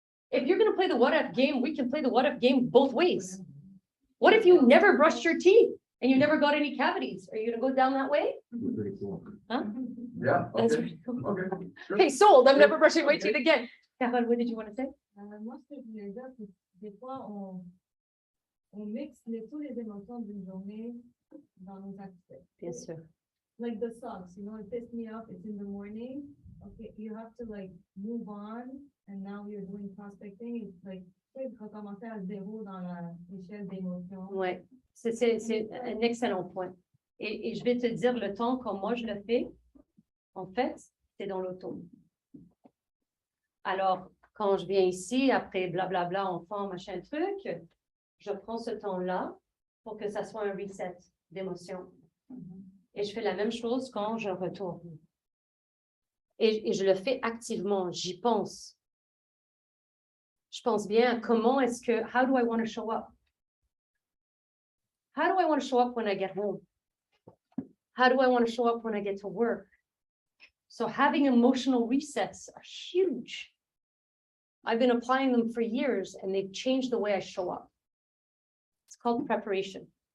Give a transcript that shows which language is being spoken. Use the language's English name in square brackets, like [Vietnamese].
[English] If you're going to play the what if game, we can play the what if game both ways. What if you never brushed your teeth and you never got any cavities? Are you going to go down that way? Pretty cool. Huh? Yeah. That's Okay. pretty cool. Okay. Sure. Hey, sold. I'm never brushing my teeth again. Kevin, what did you want to say? [French] Moi, ce que je voulais dire, c'est que des fois, on mixe tous les émotions d'une journée dans nos activités. Bien sûr. [English] Like the socks, it pissed me off, it's in the morning. Okay, you have to like move on, and now you're doing prospecting. It's like, [French] tu sais, recommencer à zéro dans l'échelle d'émotions. Ouais. C'est un excellent point. Et je vais te dire le temps comme moi je le fais. En fait, c'est dans l'auto. Alors, quand je viens ici, après blablabla, enfant, machin truc, je prends ce temps-là pour que ça soit un reset d'émotion. Et je fais la même chose quand je retourne. Et je le fais activement, j'y pense. Je pense bien à comment est-ce que, [English] how do I want to show up? How do I want to show up when I get home? How do I want to show up when I get to work? So having emotional resets are huge. I've been applying them for years and they've changed the way I show up. It's called preparation.